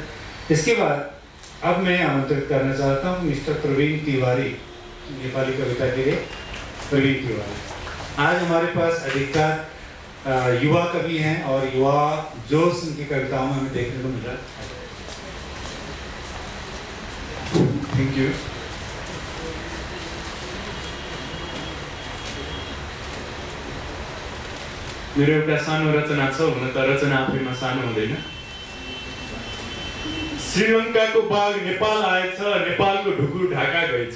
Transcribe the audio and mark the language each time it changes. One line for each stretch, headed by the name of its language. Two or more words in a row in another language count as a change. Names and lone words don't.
Hindi: इसके बाद अब मैं आमंत्रित करना चाहता हूँ मिस्टर प्रवीण तिवारी, नेपाली कविता के लिए प्रवीण तिवारी। आज हमारे पास अधिकतर युवा कवि हैं और युवा जोश उनकी कविताओं में हमें देखने को मिला।
English: thank you.
Nepali: मेरो एउटा सानो रचना छ, हुन त रचना आफैमा सानो हुँदैन। श्रीलङ्काको बाघ नेपाल आएछ, नेपालको ढुकुर ढाका गएछ।